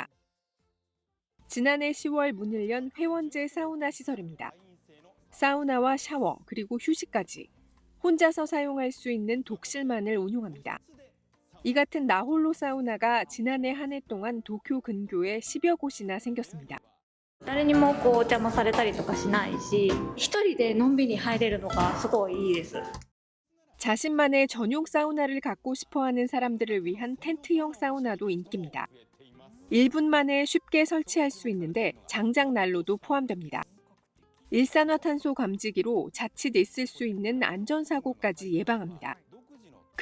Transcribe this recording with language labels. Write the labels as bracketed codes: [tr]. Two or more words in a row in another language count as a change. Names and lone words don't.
[ko] 지난해 10월 문을 연 회원제 사우나 시설입니다. 사우나와 샤워 그리고 휴식까지 혼자서 사용할 수 있는 독실만을 운용합니다. 이 같은 나홀로 사우나가 지난해 한 해 동안 도쿄 근교에 10여 곳이나 생겼습니다. [ja] 誰にもお邪魔されたりとかしないし、一人でのんびり入れるのがすごいいいです。 [ko] 자신만의 전용 사우나를 갖고 싶어하는 사람들을 위한 텐트형 사우나도 인기입니다. 1분 만에 쉽게 설치할 수 있는데 장작 난로도 포함됩니다. 일산화탄소 감지기로 자칫 있을 수 있는 안전사고까지 예방합니다.